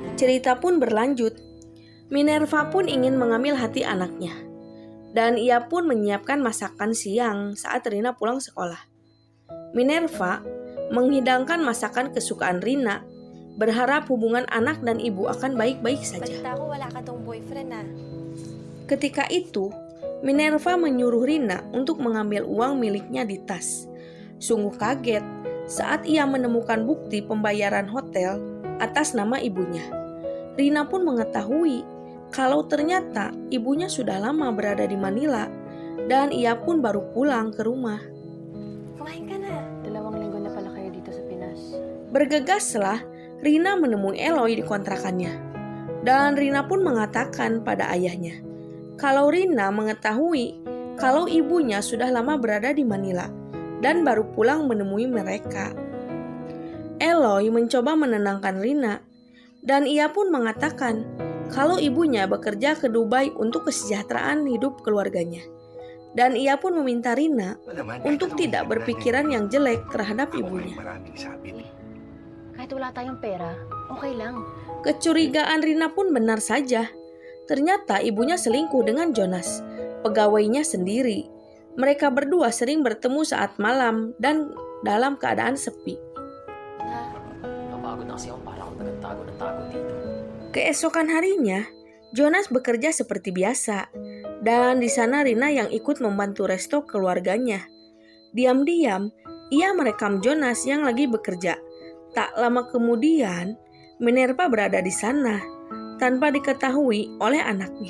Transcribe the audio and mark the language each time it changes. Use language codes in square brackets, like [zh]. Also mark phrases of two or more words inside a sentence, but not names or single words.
[id] Cerita pun berlanjut. Minerva pun ingin mengambil hati anaknya. Dan ia pun menyiapkan masakan siang saat Rina pulang sekolah. Minerva menghidangkan masakan kesukaan Rina, berharap hubungan anak dan ibu akan baik-baik saja. [tl] Balita ko wala ka tong boyfriend ah. [id] Ketika itu, Minerva menyuruh Rina untuk mengambil uang miliknya di tas. Sungguh kaget saat ia menemukan bukti pembayaran hotel atas nama ibunya. Rina pun mengetahui kalau ternyata ibunya sudah lama berada di Manila dan ia pun baru pulang ke rumah. [tl] Kumain ka na. 2 linggo na pala kayo dito sa Pinas. [id] Bergegaslah Rina menemui Eloy di kontrakannya. Dan Rina pun mengatakan pada ayahnya kalau Rina mengetahui kalau ibunya sudah lama berada di Manila dan baru pulang menemui mereka. Eloy mencoba menenangkan Rina dan ia pun mengatakan kalau ibunya bekerja ke Dubai untuk kesejahteraan hidup keluarganya. Dan ia pun meminta Rina untuk tidak berpikiran yang jelek terhadap ibunya. [tl] Kahit wala tayong pera, okay lang. [id] Kecurigaan Rina pun benar saja. Ternyata ibunya selingkuh dengan Jonas, pegawainya sendiri. Mereka berdua sering bertemu saat malam dan dalam keadaan sepi. [tl] Napagod na kasi ako para akong tago ng tago dito. [id] Keesokan harinya, Jonas bekerja seperti biasa, dan di sana Rina yang ikut membantu resto keluarganya. Diam-diam, ia merekam Jonas yang lagi bekerja. Tak lama kemudian, Minerva berada di sana, tanpa diketahui oleh anaknya.